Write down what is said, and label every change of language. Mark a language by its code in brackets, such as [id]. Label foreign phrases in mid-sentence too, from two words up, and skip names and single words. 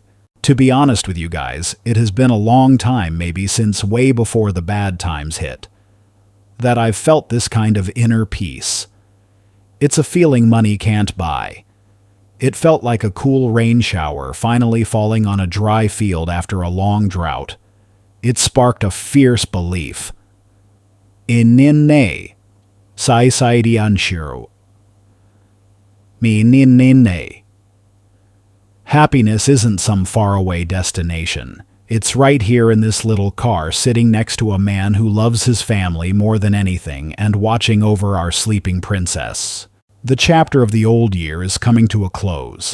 [en] To be honest with you guys, it has been a long time, maybe since way before the bad times hit, that I've felt this kind of inner peace. It's a feeling money can't buy. It felt like a cool rain shower finally falling on a dry field after a long drought. It sparked a fierce belief. Ininne, sai sai di anshiro. Mi ninne. Happiness isn't some faraway destination. It's right here in this little car sitting next to a man who loves his family more than anything and watching over our sleeping princess. The chapter of the old year is coming to a close.